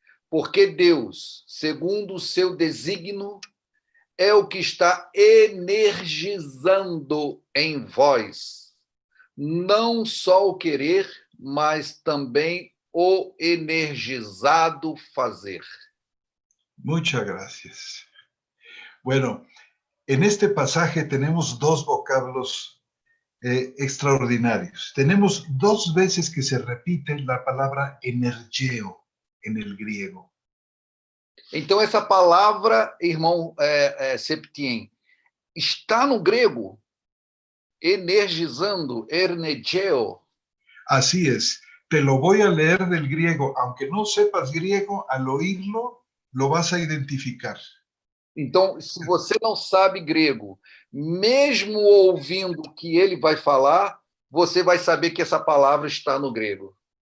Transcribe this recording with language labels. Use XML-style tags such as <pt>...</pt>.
<pt>Porque Deus, segundo o seu desígnio, é o que está energizando em vós, não só o querer, mas também o energizado fazer.</pt> <es>Muchas gracias. Bueno, en este pasaje tenemos dos vocablos extraordinarios. Tenemos dos veces que se repite la palabra energeo en el griego.</es> <pt>Então, essa palavra, irmão Septien, está no grego, energizando, energeo.</pt> <es>Así es. Te lo voy a leer del griego. Aunque no sepas griego, al oírlo lo vas a identificar.</es> <pt>Então, se você não sabe grego, mesmo ouvindo o que ele vai falar, você vai saber que essa palavra está no grego.</pt>